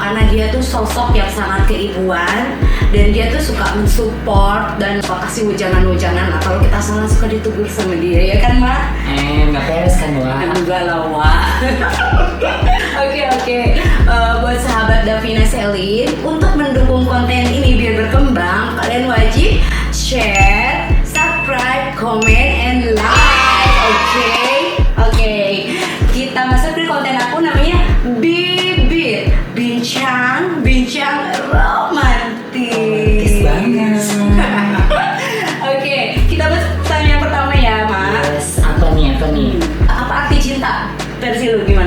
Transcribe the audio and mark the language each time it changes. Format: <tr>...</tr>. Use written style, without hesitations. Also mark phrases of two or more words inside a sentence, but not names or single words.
<id>Karena dia tuh sosok yang sangat keibuan dan dia tuh suka mensupport dan suka kasih wejangan-wejangan. Nah, kalau kita salah suka ditegur sama dia, ya kan Mak? Nggak beres kan Wak? Enggak lah Wak. Oke. Buat sahabat Davina Selin, untuk mendukung konten ini biar berkembang, kalian wajib</id> <en>share, subscribe, comment, and like.</en> <id>Oke. Kita masuk ke konten aku namanya Bibir Bincang Romantis. Banget. Oke, kita masuk pertanyaan yang pertama ya, Mak. Yes, apa nih? Apa arti cinta? Versi lu gimana?</id>